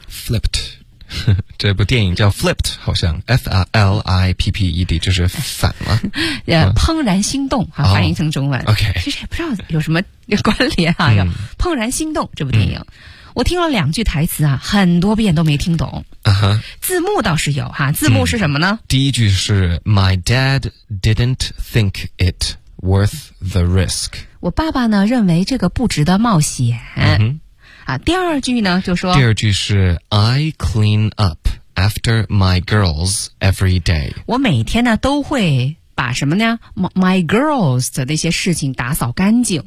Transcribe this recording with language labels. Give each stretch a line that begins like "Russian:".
English: Flipped。 这部电影叫 Flipped， 好像 F-L-I-P-P-E-D， 就是反了。
Chinese: 怦然心动哈，翻译成中文。
English: Oh, OK，
Chinese: 其实也不知道有什么关联哈。有怦然心动这部电影，我听了两句台词啊，很多遍都没听懂。
English: Uh-huh.
Chinese: 字幕倒是有哈，字幕是什么呢？第一句是
English: My dad didn't think it worth the risk。
Chinese: 我爸爸呢认为这个不值得冒险。
English: Uh-huh.
Chinese: 啊，第二句呢就说，第二句是
English: I clean up after my girls every day，
Chinese: 我每天呢都会把什么呢
English: my girls
Chinese: 的那些事情打扫干净。